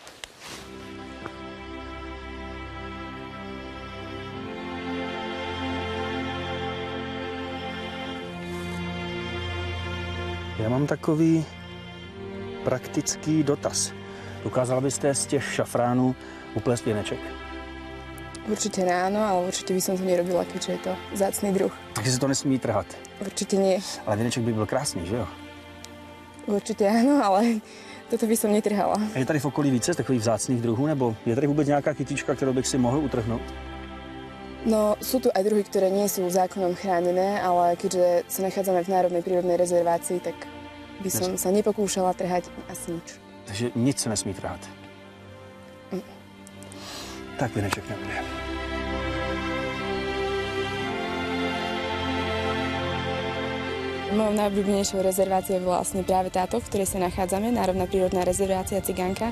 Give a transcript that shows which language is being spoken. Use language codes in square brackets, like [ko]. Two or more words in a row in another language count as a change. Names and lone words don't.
[cs] Já mám takový praktický dotaz. Dokázala byste z těch šafránů uplést věneček? [sk] Určite áno, ale určite by som to nerobila, keďže je to vzácny druh. [cs] Takže se to nesmí trhat. [sk] Určite nie. [cs] Ale věneček by byl krásný, že jo? [sk] Určite áno, ale toto by som netrhala. [cs] A je tady v okolí více takových vzácných druhů, nebo je tady vůbec nějaká kytička, kterou bych si mohl utrhnout? [sk] No, sú tu aj druhy, ktoré nie sú zákonom chránené, ale keďže sa nachádzame v Národnej prírodnej rezervácii, tak by som sa nepokúšala trhať asi nič. [cs] Takže nic se nesmí trhat. Tak věneček nebude. [sk] Mojou najobľúbenejšou rezerváciou je vlastne práve táto, v ktorej sa nachádzame, Národná prírodná rezervácia Cigánka.